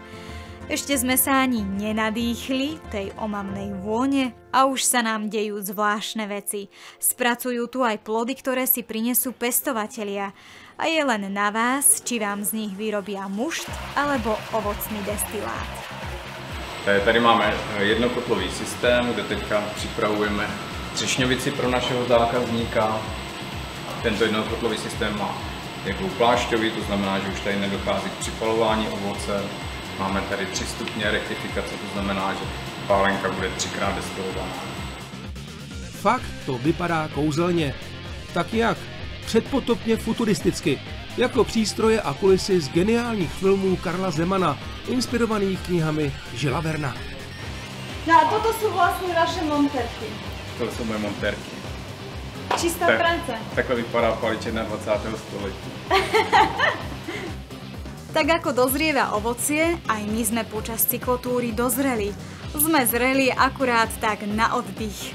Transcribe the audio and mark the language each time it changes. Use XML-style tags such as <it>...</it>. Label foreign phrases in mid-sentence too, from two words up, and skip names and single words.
<sk>Ešte sme sa ani nenadýchli tej omamnej vône a už sa nám dejú zvláštne veci. Spracujú tu aj plody, ktoré si prinesú pestovatelia. A je len na vás, či vám z nich vyrobia mušt alebo ovocný destilát.</sk> <cs>Tady máme jednokotlový systém, kde teďka připravujeme třešňovici pro našeho zákazníka. Tento jednokotlový systém má jakou plášťový, to znamená, že už tady nedochází k připalování ovoce. Máme tady 3 stupně rektifikace, to znamená, že pálenka bude 3krát destilovaná. Fakt to vypadá kouzelně. Tak jak? Předpotopně futuristicky. Jako přístroje a kulisy z geniálních filmů Karla Zemana, inspirovaných knihami Žila Verna.</cs> <sk>No a toto sú vlastne vaše monterky.</sk> <cs>To jsou moje montérky.</cs> <sk>Čistá práca.</sk> <cs>Takhle vypadá paličena 20. století.</cs> <sk>Tak ako dozrieva ovocie, aj my sme počas cyklotúry dozreli. Sme zreli akurát tak na oddych.</sk>